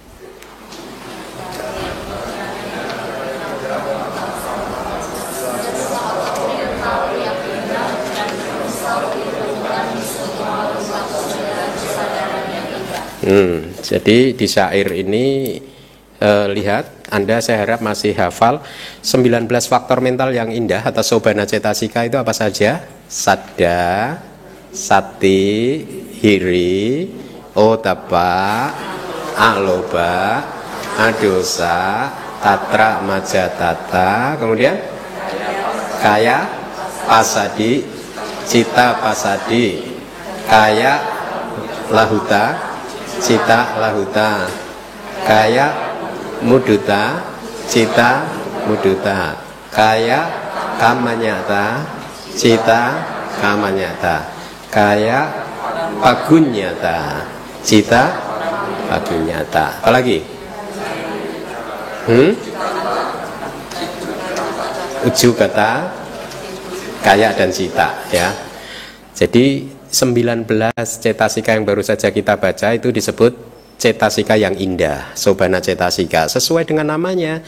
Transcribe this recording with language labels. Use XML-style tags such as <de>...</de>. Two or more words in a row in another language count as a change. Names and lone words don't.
<id>Jadi di syair ini lihat, Anda saya harap masih hafal 19 faktor mental yang indah atau</id> <pi>sobana cetasika</pi> <id>itu apa saja?</id> <pi>Saddha, sati, hiri, otapa, aloba, adosa, tatra majatata, kemudian kaya, pasadi, cita pasadi, kaya, lahuta, cita lahuta, kaya muduta, cita muduta, kaya kamanyata, cita kamanyata, kaya pagunyata, cita pagunyata.</pi> <id>Apalagi?</id> <pi>Ujugata, kaya dan cita, ya.</pi> <id>Jadi 19 cetasika yang baru saja kita baca itu disebut cetasika yang indah,</id> <pi>sobana cetasika,</pi> <id>sesuai dengan namanya.</id>